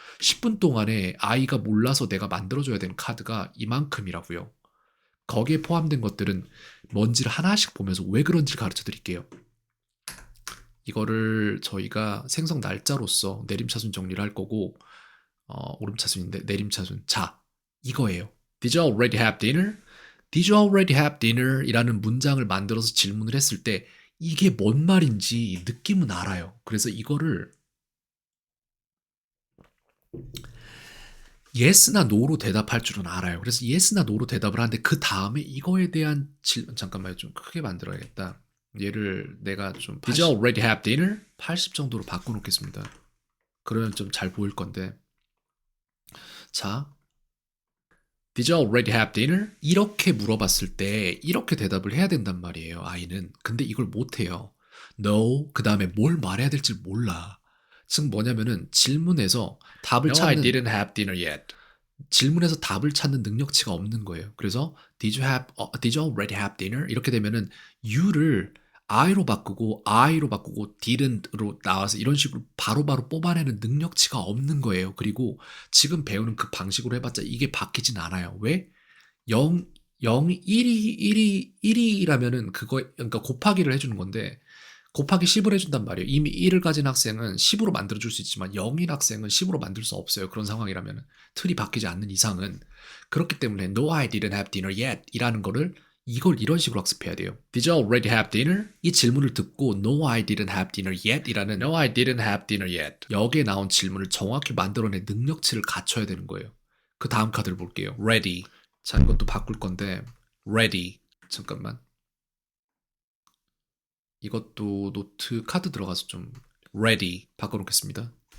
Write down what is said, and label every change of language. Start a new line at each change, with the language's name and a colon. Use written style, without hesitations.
Korean: 10분 동안에 아이가 몰라서 내가 만들어줘야 되는 카드가 이만큼이라고요. 거기에 포함된 것들은 뭔지를 하나씩 보면서 왜 그런지를 가르쳐 드릴게요. 이거를 저희가 생성 날짜로서 내림차순 정리를 할 거고, 오름차순인데 내림차순. 자, 이거예요.
English: Did you already have dinner? Did you already have dinner?
Korean: 이라는 문장을 만들어서 질문을 했을 때 이게 뭔 말인지 느낌은 알아요. 그래서 이거를 yes나 no로 대답할 줄은 알아요. 그래서 yes나 no로 대답을 하는데 그 다음에 이거에 대한 질문, 잠깐만요. 좀 크게 만들어야겠다. 얘를 내가 좀
English: Did you already have dinner?
Korean: 80 정도로 바꿔놓겠습니다. 그러면 좀 잘 보일 건데.
English: 자, Did you already have dinner?
Korean: 이렇게 물어봤을 때 이렇게 대답을 해야 된단 말이에요, 아이는. 근데 이걸 못해요. No, 그 다음에 뭘 말해야 될지 몰라. 즉 뭐냐면은 질문에서 답을
English: No, I
Korean: 찾는
English: didn't have dinner yet.
Korean: 질문에서 답을 찾는 능력치가 없는 거예요.
English: 그래서 did you already have dinner?
Korean: 이렇게 되면은 you를 I로 바꾸고 didn't로 나와서 이런 식으로 바로바로 뽑아내는 능력치가 없는 거예요. 그리고 지금 배우는 그 방식으로 해봤자 이게 바뀌진 않아요. 왜? 0, 0, 1이라면은 그거, 그러니까 곱하기를 해주는 건데, 곱하기 10을 해준단 말이에요. 이미 1을 가진 학생은 10으로 만들어줄 수 있지만 0인 학생은 10으로 만들 수 없어요. 그런 상황이라면 틀이 바뀌지 않는 이상은. 그렇기 때문에
English: No, I didn't have dinner yet
Korean: 이라는 거를 이걸 이런 식으로 학습해야 돼요.
English: Did you already have dinner?
Korean: 이 질문을 듣고
English: No, I didn't have dinner yet
Korean: 이라는
English: No, I didn't have dinner yet.
Korean: 여기에 나온 질문을 정확히 만들어낸 능력치를 갖춰야 되는 거예요. 그 다음 카드를 볼게요. Ready. 자, 이것도 바꿀 건데 Ready. 잠깐만. 이것도 노트 카드 들어가서 좀 ready 바꿔놓겠습니다.